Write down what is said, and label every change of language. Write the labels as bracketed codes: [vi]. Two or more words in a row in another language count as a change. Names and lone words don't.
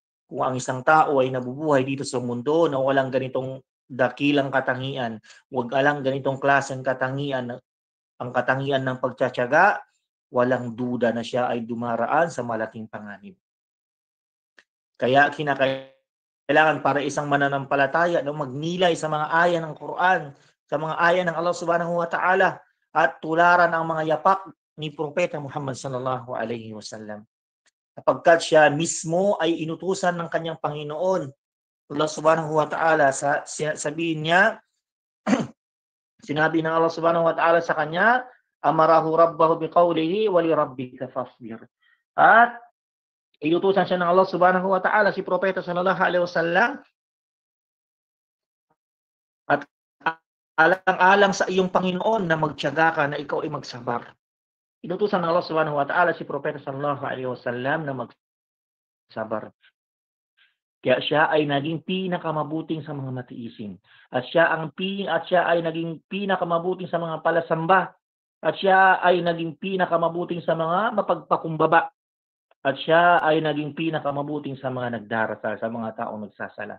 [tl] Kung ang isang tao ay nabubuhay dito sa mundo na walang ganitong dakilang katangian, walang ganitong klaseng katangian, ang katangian ng pagtitiyaga, walang duda na siya ay dumaraan sa malaking panganib. Kaya kailangan para isang mananampalataya na magnilay sa mga aya ng Quran, sa mga aya ng Allah [ar] سبحانه وتعالى, [tl] at tularan ang mga yapak ni Propeta Muhammad [ar] صلى الله عليه وسلم. [tl] Sapagkat siya mismo ay inutusan ng kanyang Panginoon, [ar] الله سبحانه وتعالى, [tl] sabihin niya, sinabi ng Allah [ar] سبحانه وتعالى [tl] sa kanya, [ar] أمره ربه بقوله ولربك فاصبر. [tl] At inutusan siya ng Allah [ar] سبحانه وتعالى [tl] si Propeta [ar] صلى الله عليه وسلم, [tl] at alang-alang sa iyong Panginoon na magtiyaga ka, na ikaw ay magsabar. Inutusan ng Allah [ar] سبحانه وتعالى [tl] si Propeta [ar] صلى الله عليه وسلم [tl] na magsabar. Kaya siya ay naging pinakamabuting sa mga matiisin. At siya ay naging pinakamabuting sa mga palasamba. At siya ay naging pinakamabuting sa mga mapagpakumbaba. At siya ay naging pinakamabuting sa mga nagdarasal, sa mga taong nagsasala.